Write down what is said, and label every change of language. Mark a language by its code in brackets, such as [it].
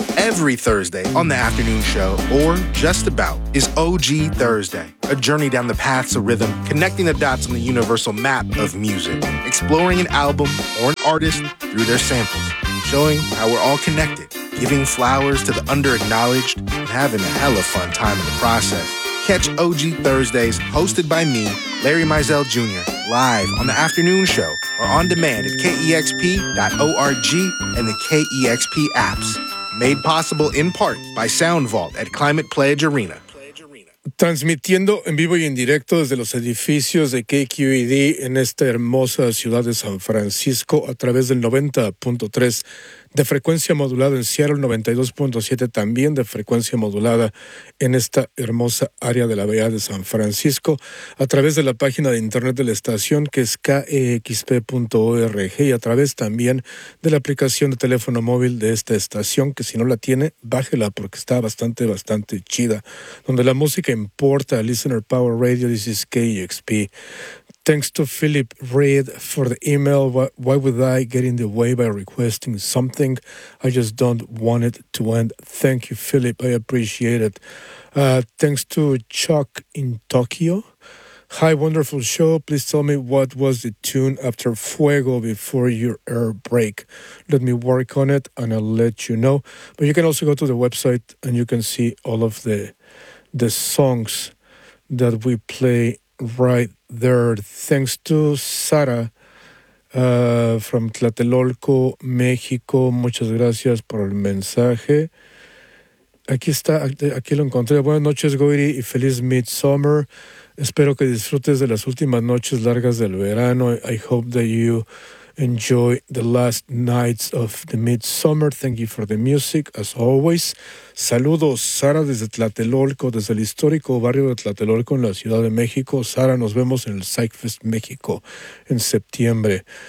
[en] Every Thursday on the afternoon show, or just about, is OG Thursday, a journey down the paths of rhythm, connecting the dots on the universal map of music, exploring an album or an artist through their samples, showing how we're all connected, giving flowers to the under-acknowledged, and having a hella fun time in the process. Catch OG Thursdays, hosted by me, Larry Mizell Jr., live on the afternoon show or on demand at kexp.org and the KEXP apps. Made possible in part by Sound Vault at Climate Pledge Arena. [es] Transmitiendo en vivo y en directo desde los edificios de KQED en esta hermosa ciudad de San Francisco a través del 90.3 de frecuencia modulada en Seattle, 92.7 también de frecuencia modulada en esta hermosa área de la bahía de San Francisco, a través de la página de internet de la estación que es kexp.org y a través también de la aplicación de teléfono móvil de esta estación que si no la tiene, bájela porque está bastante, bastante chida, donde la música importa, [en] Listener Power Radio, this is KEXP. Thanks to Philip Reed for the email. Why would I get in the way by requesting something? I just don't want it to end. Thank you, Philip. I appreciate it. Thanks to Chuck in Tokyo. Hi, wonderful show. Please tell me what was the tune after Fuego before your air break. Let me work on it and I'll let you know. But you can also go to the website and you can see all of the songs that we play right there. Thanks to Sara from Tlatelolco, Mexico. [es] Muchas gracias por el mensaje. Aquí está, aquí lo encontré. Buenas noches, Goiri, y feliz midsummer. Espero que disfrutes de las últimas noches largas del verano. [en] I hope that you enjoy the last nights of the midsummer. Thank you for the music, as always. [es] Saludos, Sara, desde Tlatelolco, desde el histórico barrio de Tlatelolco en la Ciudad de México. Sara, nos vemos en el PsychFest México en septiembre.